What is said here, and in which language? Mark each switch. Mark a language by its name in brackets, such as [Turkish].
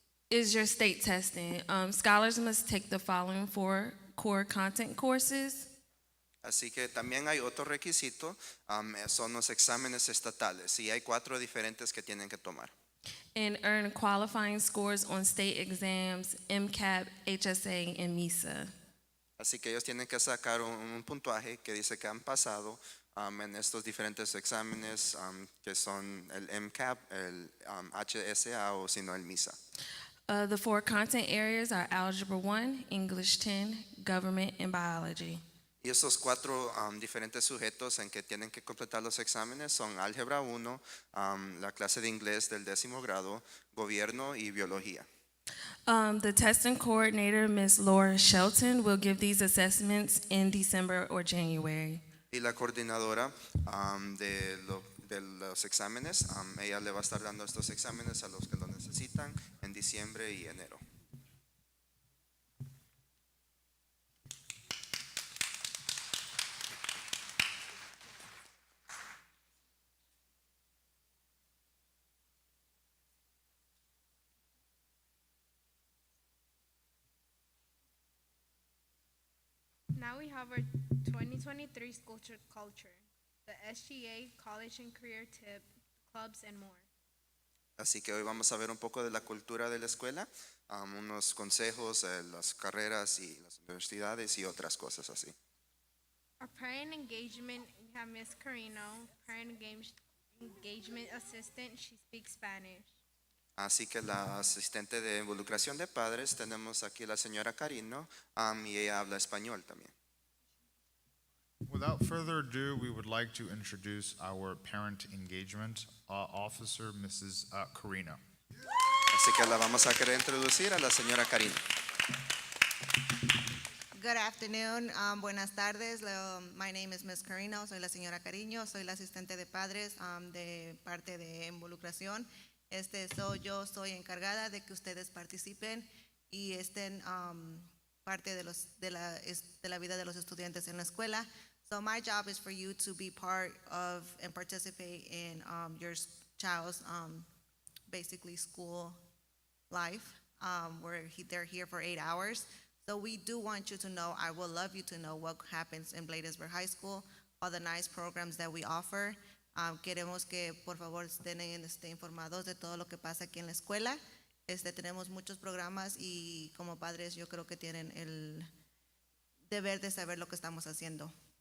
[English] Is your state testing. Scholars must take the following 4 core content courses. [Spanish] Así que también hay otro requisito, son los exámenes estatales. Y hay 4 diferentes que tienen que tomar. [English] And earn qualifying scores on state exams, MCAP, HSA, and MISA. [Spanish] Así que ellos tienen que sacar un puntaje que dice que han pasado en estos diferentes exámenes que son el MCAP, el HSA o sino el MISA. [English] The 4 content areas are Algebra 1, English 10, Government, and Biology. [Spanish] Y esos 4 diferentes sujetos en que tienen que completar los exámenes son Álgebra 1, la clase de inglés del 10º grado, Gobierno y Biología. [English] The testing coordinator, Ms. Laura Shelton, will give these assessments in December or January. [Spanish] Y la coordinadora de los exámenes, ella le va a estar dando estos exámenes a los que lo necesitan en diciembre y enero. [English] Now we have our 2023 school culture, the SGA, college and career tip, clubs, and more. [Spanish] Así que hoy vamos a ver un poco de la cultura de la escuela, unos consejos, las carreras y las universidades y otras cosas así. [English] Our parent engagement, we have Miss Carino, engagement assistant, she speaks Spanish. [Spanish] Así que la asistente de involucración de padres tenemos aquí la señora Carino y ella habla español también. [English] Without further ado, we would like to introduce our parent engagement officer, Mrs. Carino. [Spanish] Así que la vamos a querer introducir a la señora Carino. [English] Good afternoon, [Spanish] buenas tardes. [English] My name is Ms. [Spanish] Carino, soy la señora Cariño, soy la asistente de padres de parte de involucración. Yo soy encargada de que ustedes participen y estén parte de la vida de los estudiantes en la escuela. [English] So my job is for you to be part of and participate in your child's basically school life, where they're here for 8 hours. So we do want you to know, I would love you to know what happens in Bladensburg High School, all the nice programs that we offer. [Spanish] Queremos que por favor estén informados de todo lo que pasa aquí en la escuela. Tenemos muchos programas y como padres yo creo que tienen el deber de saber lo que estamos haciendo.